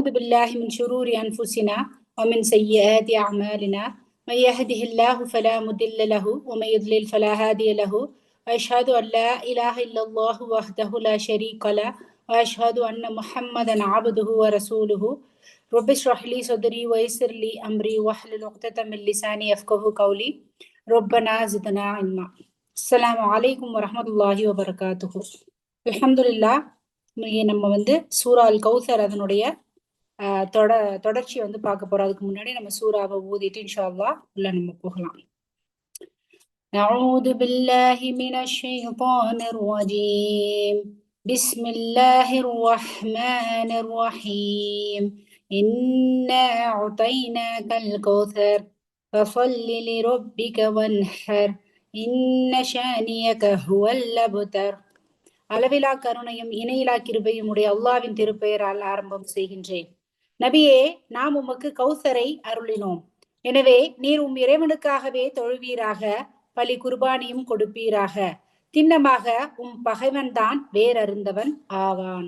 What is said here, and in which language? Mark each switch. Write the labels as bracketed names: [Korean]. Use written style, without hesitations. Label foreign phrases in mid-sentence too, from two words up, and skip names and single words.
[Arabic] بالله من شرور أنفسنا ومن سيئات أعمالنا من يهده الله فلا مضل له ومن يضلل فلا هادي له وأشهد أن لا إله إلا الله وحده لا شريك له وأشهد أن محمدا عبده ورسوله رب اشرح لي صدري ويسر لي أمري واحلل عقدة من لساني يفقهوا قولي ربنا زدنا علما. السلام عليكم ورحمة الله وبركاته. அல்ஹம்துலில்லாஹ். [Tamil] நம்ம சூரா அல் கௌசர் அதனுடைய தொடர்ச்சி பார்க்க போறோம். அதுக்கு முன்னாடி நம்ம சூராவை ஊதிட்டு [Arabic] إن شاء الله [Tamil] உள்ள நம்ம போகலாம். [Arabic] أعوذ بالله من الشيطان الرجيم. بسم الله الرحمن الرحيم. إنا أعطيناك الكوثر فصل لربك وانحر إن شانيك هو الأبتر. [Tamil] அளவிலா கருணையும் இணையிலா கிருபையும் உடைய அல்லாவின் திருப்பெயரால் ஆரம்பம் செய்கின்றேன். நபியே, நாம் உமக்கு கௌசரை அருளினோம். எனவே நீர் இறைவனுக்காகவே தொழுவீராக, பலி குர்பானியும் கொடுப்பீராக. திண்ணமாக பகைவன் தான் வேறறிந்தவன் ஆவான்.